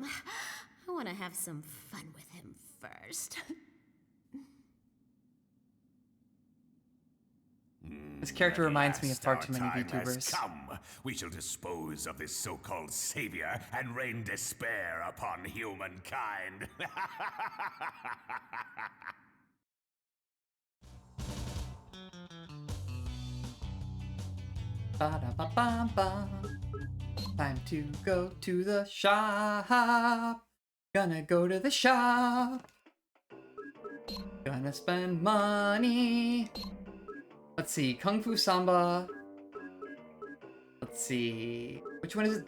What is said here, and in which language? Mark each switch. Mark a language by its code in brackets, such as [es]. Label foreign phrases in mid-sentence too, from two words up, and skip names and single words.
[en] I want to have some fun with him first. This character reminds me of far too many Our time has VTubers. come. We shall dispose of this so-called savior and rain despair upon humankind. Ba-da-ba-ba-ba. Time to go to the shop. Gonna go to the shop. Gonna spend money. Let's see, Kung Fu Samba. Let's see, which one is it?